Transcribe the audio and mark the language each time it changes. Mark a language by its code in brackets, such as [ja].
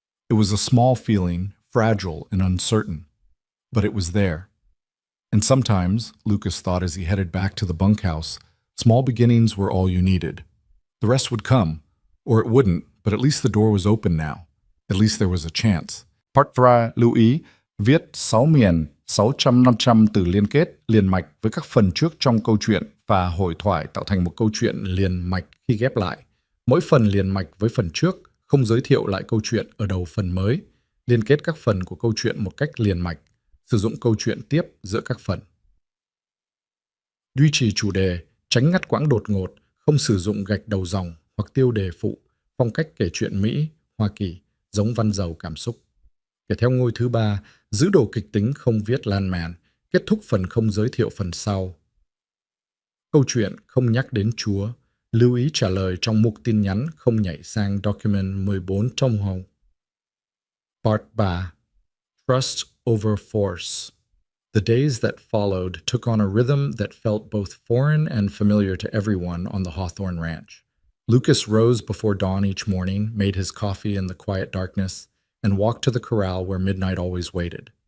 [en] It was a small feeling, fragile and uncertain, but it was there. And sometimes, Lucas thought as he headed back to the bunkhouse, small beginnings were all you needed. The rest would come, or it wouldn't, but at least the door was open now. At least there was a chance. [vi] Partra lưu ý, viết 6 miền, 600-500 từ liên kết, liền mạch với các phần trước trong câu chuyện và hồi thoại tạo thành một câu chuyện liền mạch khi ghép lại. Mỗi phần liền mạch với phần trước, không giới thiệu lại câu chuyện ở đầu phần mới, liên kết các phần của câu chuyện một cách liền mạch, sử dụng câu chuyện tiếp giữa các phần. Duy trì chủ đề, tránh ngắt quãng đột ngột, không sử dụng gạch đầu dòng, hoặc tiêu đề phụ, phong cách kể chuyện Mỹ, Hoa Kỳ, giống văn giàu cảm xúc. Kể theo ngôi thứ 3, giữ đồ kịch tính không viết lan man, kết thúc phần không giới thiệu phần sau. Câu chuyện không nhắc đến Chúa, lưu ý trả lời trong mục tin nhắn không nhảy sang document 14 trong hồng. [en] Part 3. Trust over force. The days that followed took on a rhythm that felt both foreign and familiar to everyone on the Hawthorne Ranch. Lucas rose before dawn each morning, made his coffee in the quiet darkness, and walked to the corral where midnight always waited.